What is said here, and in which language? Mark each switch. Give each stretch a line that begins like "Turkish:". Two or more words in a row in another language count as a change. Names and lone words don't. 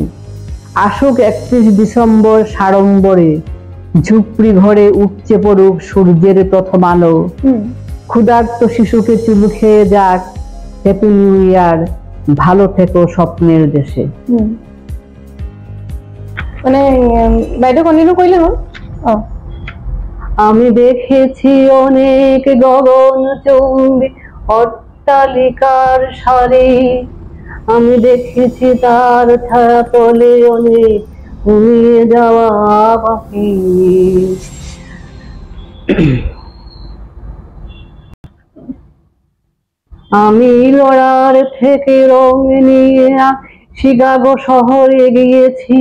Bangla: আসুক 31 ডিসেম্বর সাড়ম্বরে, ঝুপড়ি ঘরে উপচে পড়ুক সূর্যের প্রথম আলো। ক্ষুধার্ত শিশুকে চুমু খেয়ে যাক,
English: Happy New Year,
Bangla: ভালো থেকো স্বপ্নের দেশে।
Assamese: মানে বাইদেউ কন্টিনিউ কৰিলে হ'ল।
Bangla: আমি দেখেছি অনেক গগন চুম্বী অট্টালিকার সারি। আমি দেখেছি তার ছায়া তলে অনেক ঘুমিয়ে যাওয়া পাখি। আমি লড়ার থেকে রং নিয়ে শিকাগো শহরে গিয়েছি।